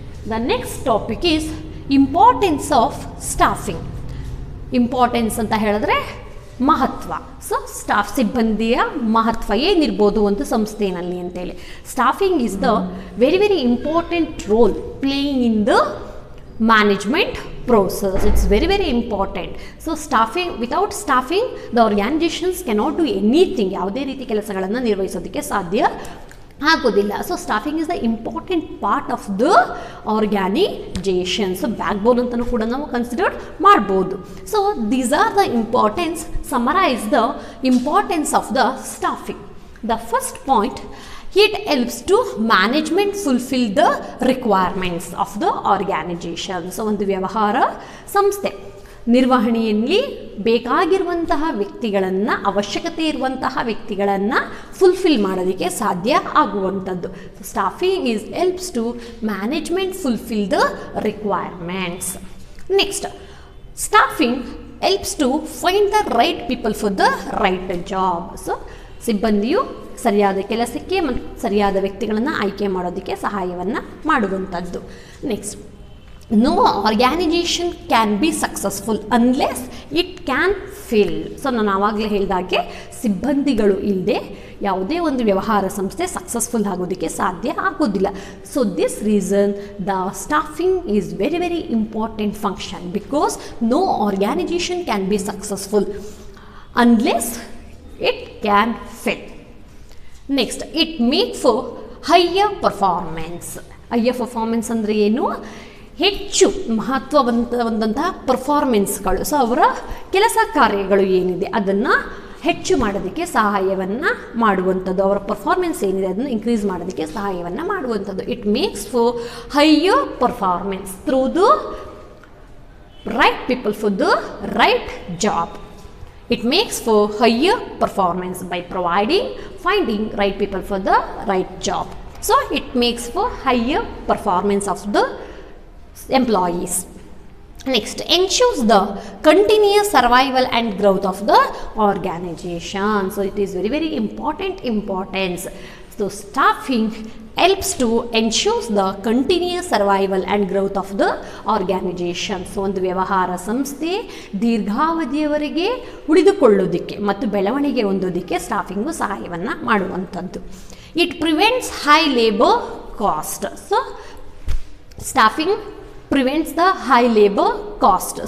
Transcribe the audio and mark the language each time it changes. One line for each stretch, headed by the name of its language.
English: The next topic is importance of staffing.
Kannada: Importance ಅಂತ ಹೇಳಿದ್ರೆ ಮಹತ್ವ. ಸೊ ಸಿಬ್ಬಂದಿಯ ಮಹತ್ವ ಏನಿರ್ಬೋದು ಒಂದು ಸಂಸ್ಥೆಯಲ್ಲಿ ಅಂತೇಳಿ.
English: Staffing is the very important role playing in the management process. It's very important. So staffing, without staffing the organizations cannot do anything.
Kannada: ಯಾವುದೇ ರೀತಿ ಕೆಲಸಗಳನ್ನು ನಿರ್ವಹಿಸೋದಕ್ಕೆ ಸಾಧ್ಯ ಆಗೋದಿಲ್ಲ.
English: So staffing is the important part of the organisation. So backbone
Kannada: ಅಂತಲೂ ಕೂಡ ನಾವು consider ಮಾಡ್ಬೋದು.
English: So these are the importance, summarise the importance of the staffing. The first point, it helps to management fulfill the requirements of the organization.
Kannada: So ಒಂದು ವ್ಯವಹಾರ ಸಂಸ್ಥೆ ನಿರ್ವಹಣೆಯಲ್ಲಿ ಬೇಕಾಗಿರುವಂತಹ ವ್ಯಕ್ತಿಗಳನ್ನು, ಅವಶ್ಯಕತೆ ಇರುವಂತಹ ವ್ಯಕ್ತಿಗಳನ್ನು ಫುಲ್ಫಿಲ್ ಮಾಡೋದಕ್ಕೆ ಸಾಧ್ಯ ಆಗುವಂಥದ್ದು.
English: Staffing is helps to management fulfil the requirements. Next, staffing helps to find the right people for the right job.
Kannada: So ಸಿಬ್ಬಂದಿಯು ಸರಿಯಾದ ಕೆಲಸಕ್ಕೆ ಮತ್ತು ಸರಿಯಾದ ವ್ಯಕ್ತಿಗಳನ್ನು ಆಯ್ಕೆ ಮಾಡೋದಕ್ಕೆ ಸಹಾಯವನ್ನು ಮಾಡುವಂಥದ್ದು. Next,
English: no organization can be successful unless it can fill.
Kannada: So ನಾನು ಆವಾಗಲೇ ಹೇಳಿದಾಗೆ ಸಿಬ್ಬಂದಿಗಳು ಇಲ್ಲದೆ ಯಾವುದೇ ಒಂದು ವ್ಯವಹಾರ ಸಂಸ್ಥೆ ಸಕ್ಸಸ್ಫುಲ್ ಆಗೋದಕ್ಕೆ ಸಾಧ್ಯ ಆಗೋದಿಲ್ಲ.
English: So this reason the staffing is very very important function because no organisation can be successful unless it can fill. Next, it make for higher performance.
Kannada: Higher performance ಅಂದರೆ ಏನು? ಹೆಚ್ಚು ಮಹತ್ವವಂತಹ ಪರ್ಫಾರ್ಮೆನ್ಸ್ಗಳು. ಸೊ ಅವರ ಕೆಲಸ ಕಾರ್ಯಗಳು ಏನಿದೆ ಅದನ್ನು ಹೆಚ್ಚು ಮಾಡೋದಕ್ಕೆ ಸಹಾಯವನ್ನು ಮಾಡುವಂಥದ್ದು, ಅವರ ಪರ್ಫಾರ್ಮೆನ್ಸ್ ಏನಿದೆ ಅದನ್ನು ಇನ್ಕ್ರೀಸ್ ಮಾಡೋದಕ್ಕೆ ಸಹಾಯವನ್ನು ಮಾಡುವಂಥದ್ದು.
English: It makes for higher performance through the right people for the right job. It makes for higher performance by finding right people for the right job. So it makes for higher performance of the employees. Next, ensures the continuous survival and growth of the organization. So it is very very importance. So staffing helps to ensure the continuous survival and growth of the organization.
Kannada: So ಒಂದು ವ್ಯವಹಾರ ಸಂಸ್ಥೆ ದೀರ್ಘಾವಧಿಯವರೆಗೆ ಉಳಿದುಕೊಳ್ಳೋದಕ್ಕೆ ಮತ್ತು ಬೆಳವಣಿಗೆ ಹೊಂದೋದಕ್ಕೆ ಸ್ಟಾಫಿಂಗು ಸಹಾಯವನ್ನು ಮಾಡುವಂಥದ್ದು.
English: It prevents high labour cost. So staffing prevents the high labour cost.